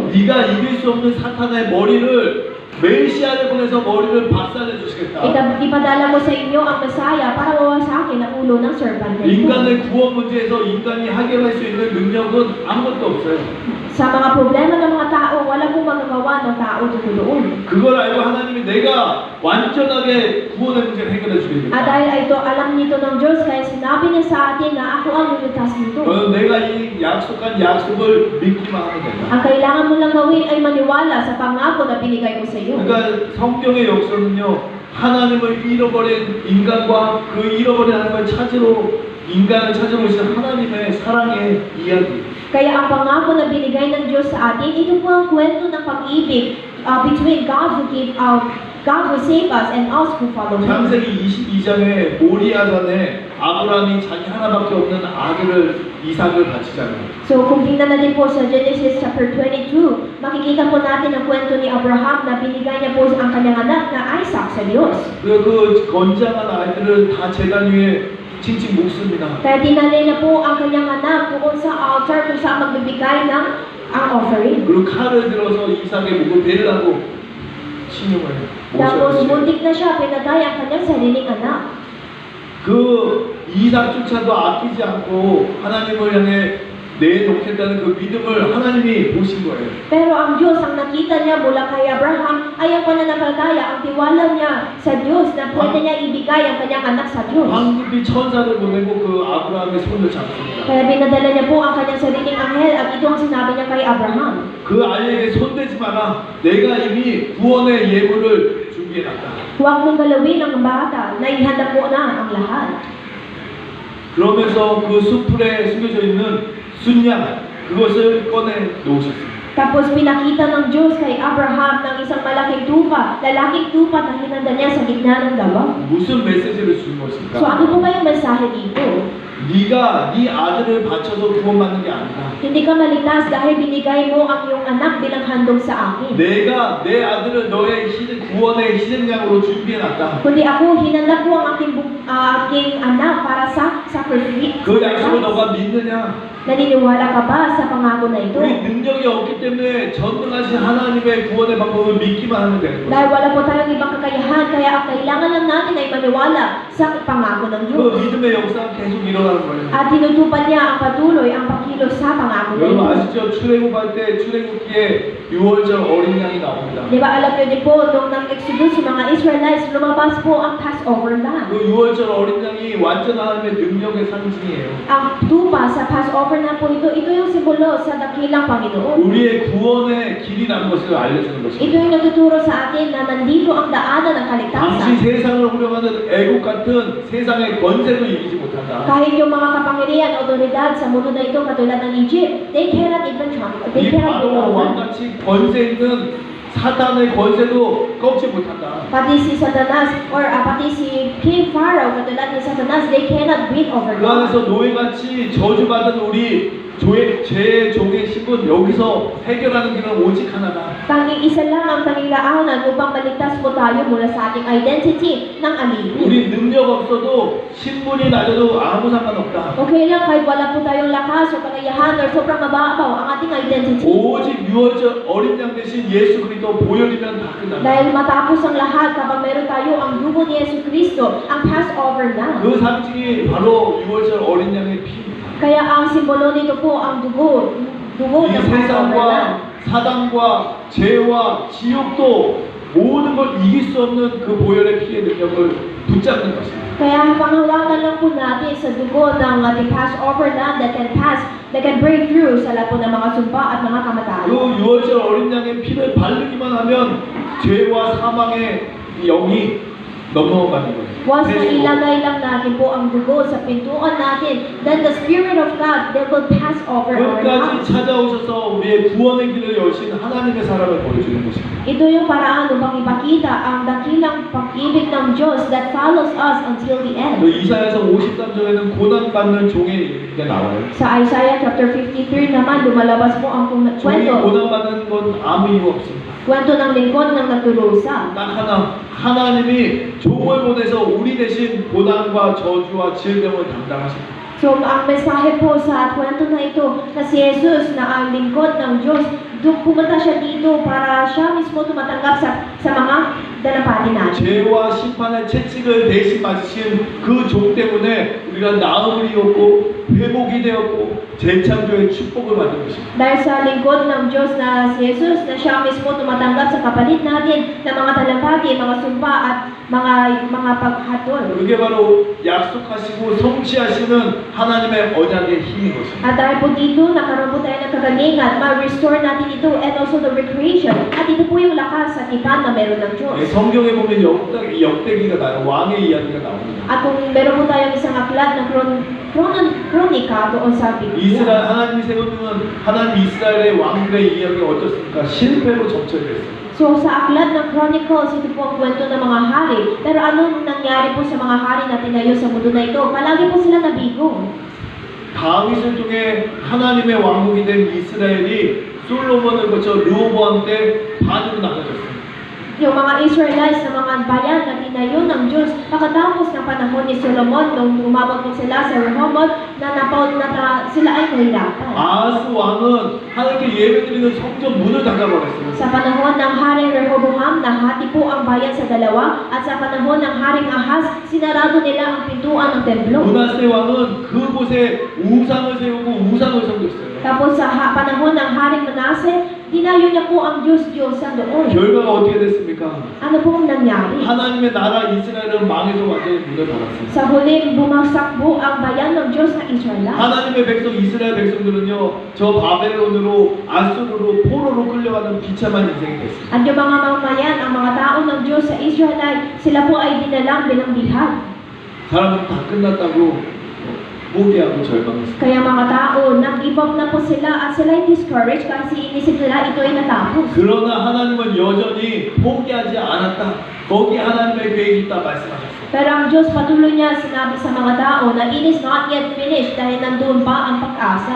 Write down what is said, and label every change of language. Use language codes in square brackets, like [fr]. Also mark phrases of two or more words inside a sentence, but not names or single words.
[ko] 네가 이길 수 없는 사탄의 머리를 메시아를 보내서 머리를 박살내 주시겠다. [tl] Ipadala mo sa inyo ang Messiah para wawasakin ang ulo ng serpent na ito. [ko] 인간의 구원 문제에서 인간이 해결할 수 있는 능력은 아무것도 없어요. [tl] Sa mga problema ng mga tao, wala pong magagawa ng tao dito doon. [ko] 그걸 알고 하나님이 내가 완전하게 구원의 문제를 해결해 [tl] At [ko] 주겠다. [tl] dahil ito, alam nito ng Diyos, kaya sinabi niya sa atin na ako ang lulutas nito. [ko] 너는 내가 이 약속한 약속을 믿기만 하면 된다. [tl] Ang kailangan mo lang gawin ay maniwala sa pangako na binigay ko sa iyo. [ko] 그러니까 성경의 역사는요, 하나님을 잃어버린 인간과 그 잃어버린 하나님을 인간을 찾아오신 하나님의 사랑의 이야기. [tl] Kaya ang pangako na binigay ng Diyos sa atin, ito po ang kwento ng pag-ibig [en] between God who saved us and us who follow Him. [ko] 창세기 22장에 모리아산에 아브라함이 자기 하나밖에 없는 아들을 이삭을 바치잖아요. [tl] So kung tingnan natin po sa Genesis chapter 22, makikita po natin ang kwento ni Abraham na binigay niya po ang kanyang anak na Isaac sa Diyos. [ko] 그 건장한 아이들을 다 제단 위에 칭칭 묵습니다. [tl] Kaya dinali niya po ang kanyang anak doon sa altar kung saan magbibigay ng ang offering. [ko] 그리고 칼을 들어서 이삭의 목을 베려고 신용을 해요. [tl] Tapos muntik na siya, pinatay ang kanyang sariling anak. [ko] 그 이삭조차도 아끼지 않고 하나님을 향해 내놓겠다는 그 믿음을 하나님이 보신 거예요. [tl] Pero ang Diyos, ang nakita niya mula kay Abraham ay ang pananampalataya, ang tiwala niya sa Diyos na pwede niya ibigay ang kanyang anak sa Diyos. [ko] 황급히 천사를 보내고 그 아브라함의 손을 잡습니다. [tl] Kaya pinadala niya po ang kanyang sariling anghel at ito ang sinabi niya kay Abraham. [ko] 그 아이에게 손대지 마라. 내가 이미 구원의 예물을 준비해놨다. [tl] Huwag mong galawin ang bata, naihanda po na ang lahat. [ko] 그러면서 그 숲풀에 숨겨져 있는 순양 그것을 꺼내 놓으셨습니다. [tl] Tapos pinakita ng Diyos kay Abraham ng isang malaking tupa, lalaking tupa na hinanda niya sa gitna ng dawa. [ko] 무슨 메시지를 준 [tl] So [ko] 것입니까? [tl] ano po ba yung mensahe dito? [ko] 네가 네 아들을 바쳐서 구원받는 게 아니다. [tl] Hindi ka maligtas dahil binigay mo ang iyong anak bilang handog sa akin. [ko] 내가 내 아들을 너의 구원의 희생양으로 준비해놨다. [tl] Kundi ako, hinanda ko ang aking anak para sa sacrifice. [ko] 그 약속을 너가 믿느냐? [tl] Naniniwala ka ba sa pangako na ito? [ko] 우리 능력이 없기 때문에 전능하신 하나님의 구원의 방법을 믿기만 하면 되는 [tl] Dahil [ko] 거죠. [tl] wala po tayong ibang kakayahan, kaya ang kailangan lang natin ay maniwala sa pangako ng [ko] 그 [tl] Diyos. [ko] 믿음의 역사가 계속 일어나는 거예요. [tl] At tinutupad niya ang patuloy, ang pagkilos sa pangako na [ko] 여러분 [tl] ito. [ko] 아시죠? 출애굽할 때 출애굽기에 6월절 어린 양이 나옵니다. [tl] Di ba alam niyo din po, nung nag-exodus yung mga Israelites, lumabas po ang Passover lamb. [ko] 그 6월절 어린 양이 완전 하나님의 능력의 상징이에요. [tl] Ang tupa sa Passover Passover na po ito, ito yung simbolo sa dakilang Panginoon. [ko] 우리의 구원의 길이라는 것을 알려주는 것입니다. [tl] Ito yung nagtuturo sa atin na nandito ang daanan ng [ko] 당시 [tl] kaligtasan. [ko] 세상을 후려가는 애국 같은 세상의 권세도 이기지 못한다. [tl] Kahit yung mga kapangyarihan o otoridad sa mundo na ito katulad ng Egypt, [en] they cannot even [ko] 이 [en] they cannot be [ko] 바로 [en] over. [ko] 왕같이 권세 있는 사탄의 권세도 꺾지 못한다. [tl] Pati si Satanas or pati si King Pharaoh katulad ni Satanas, [en] they cannot win over [ko] 그 [en] God. [ko] 안에서 노예같이 저주받은 우리 죄의 종의 신분 여기서 해결하는 길은 오직 하나다. [tl] Tanging isa lang ang tanging daanan upang maligtas po tayo mula sa ating identity ng alipin. [ko] 우리 능력 없어도 신분이 낮아도 아무 상관없다. [tl] Okay lang kahit wala po tayong lakas o kakayahan or sobrang mababaw ang ating identity. [ko] 오직 유월절 어린 양 대신 예수 그리스도 보혈이면 다 끝난다. [tl] Dahil matapos ang lahat, kapag meron tayo ang dugo ni Yesu Cristo, ang Passover na. [ko] 그 상징이 바로 유월절 어린 양의 피. [tl] Kaya ang simbolo nito po ang dugo [ko] 이 [tl] ng Passover na. [ko] 세상과 사단과 죄와 지옥도 모든 걸 이길 수 없는 그 보혈의 피의 능력을 붙잡는 것입니다. [tl] Kaya panghawakan lang po natin sa dugo ng ating Passover na [en] that can break through [tl] sa lahat po ng mga sumpa at mga kamatayan. [ko] 그 유월절 어린 양의 피를 바르기만 하면 죄와 사망의 영이 넘어가는 거예요. [tl] Once na ilagay lang natin po ang dugo sa pintuan natin, [en] then the Spirit of God, they will pass over our [ko] 끝까지 [en] lives. [ko] 찾아오셔서 우리의 구원의 길을 여신 하나님의 사랑을 보여주는 것입니다. [tl] Ito yung paraan upang ipakita ang dakilang pag-ibig ng Diyos [en] that follows us until the end. [ko] 또 이사야서 53절에는 고난받는 종의 얘기가 나와요. [tl] Sa Isaiah chapter 53 naman, lumalabas po ang [ko] 종이 [tl] kwento. [ko] 고난받는 건 아무 이유 없습니다. [tl] Kwento ng lingkod ng nagdurusa. [ko] 딱 하나, 하나님이 종을 보내서 우리 대신 고난과 저주와 질병을 담당하십니다. [tl] So, ang mensahe po sa kwento na ito na si Jesus na ang lingkod ng Diyos, pumunta siya dito para siya mismo tumatanggap sa mga dalampati natin. [ko] 죄와 심판의 채찍을 대신 맞으신 그 종 때문에 우리가 나음을 이었고 회복이 되었고 재창조의 축복을 받은 것입니다. [tl] Dahil sa lingkod ng Diyos na si Jesus na siya mismo tumatanggap sa kapalit natin ng mga dalampati, mga sumpa at mga paghatol. [ko] 이게 바로 약속하시고 성취하시는 하나님의 언약의 힘인 것입니다. [tl] At dahil po dito, nakaroon po tayo ng kagalingan, ma-restore natin ito [en] and also the recreation. [tl] At ito po yung lakas sa tipan na meron ng Diyos. [ko] 성경에 보면 역대기가 나요. 왕의 이야기가 나옵니다. [tl] At kung meron po tayong isang aklat na kronika doon sa Biblia. [ko] 이스라엘 하나님이 세우는 하나님 이스라엘의 왕들의 이야기가 어떻습니까? 실패로 점철됐어요. [tl] So sa aklat ng Chronicles, ito po ang kwento ng mga hari. Pero anong nangyari po sa mga hari na tinayo sa mundo na ito? Palagi po sila nabigo. [ko] 다윗을 통해 하나님의 왕국이 된 이스라엘이 솔로몬을 거쳐 르호보암 때 반으로 나눠졌어요. [tl] Yung mga Israelites na mga bayan na tinayo ng Diyos pagkatapos ng panahon ni Solomon nung umabot po sila sa Rehoboth na sila ay nahirapan. [ko] 아하스 왕은 하나님께 예배드리는 성전 문을 닫아버렸어요. [tl] Sa panahon ng Haring Rehoboam, nahati po ang bayan sa dalawa at sa panahon ng Haring Ahaz, sinarado nila ang pintuan ng templo. [ko] 문하세 왕은 그곳에 우상을 세우고 우상을 섬겼어요. [tl] Tapos sa panahon ng Haring Manase, dinayo niya po ang Diyos-Diyosan doon. [ko] 결과가 어떻게 됐습니까? [tl] Ano po ang nangyari? [ko] 하나님의 나라 이스라엘은 망해서 완전히 문을 닫았어요. [tl] Sa huling bumagsak po ang bayan ng Diyos na Israel. [ko] 하나님의 백성 이스라엘 백성들은요 저 바벨론으로 아수르로 포로로 끌려가는 비참한 인생이 됐어요. [tl] At yung mga mamayan, ang mga tao ng Diyos sa Israel, sila po ay dinalang bilang bihag. [ko] 사람들은 다 끝났다고 포기하고 절망했어요. [tl] Kaya mga tao, nag-give up na po sila at sila ay discouraged kasi inisip nila ito ay natapos. [ko] 그러나 하나님은 여전히 포기하지 않았다. 거기 하나님의 계획이 있다 말씀하셨어요. [tl] Pero ang Diyos patuloy niya sinabi sa mga tao na [en] it is not yet finished [tl] dahil nandun pa ang pag-asa.